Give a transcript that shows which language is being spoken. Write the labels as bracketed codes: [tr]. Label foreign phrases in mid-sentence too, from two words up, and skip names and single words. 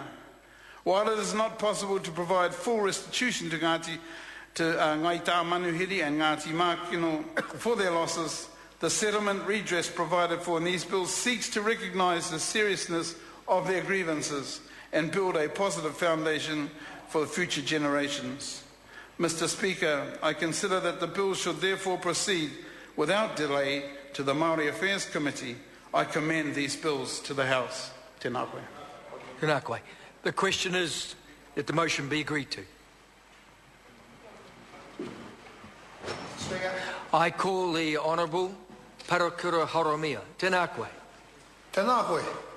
[en] While it is not possible to provide full restitution to Ngai Tamanuhiri and Ngati Makino for their losses, the settlement redress provided for in these bills seeks to recognise the seriousness of their grievances and build a positive foundation for future generations. Mr. Speaker, I consider that the bill should therefore proceed without delay to the Māori Affairs Committee. I commend these bills to the House. [mi] Tēnā koe. Tēnā koe. [en] The question is that the motion be agreed to. Speaker. I call the Honourable Parakura Horomia. [mi] Tēnā koe. Tēnā koe.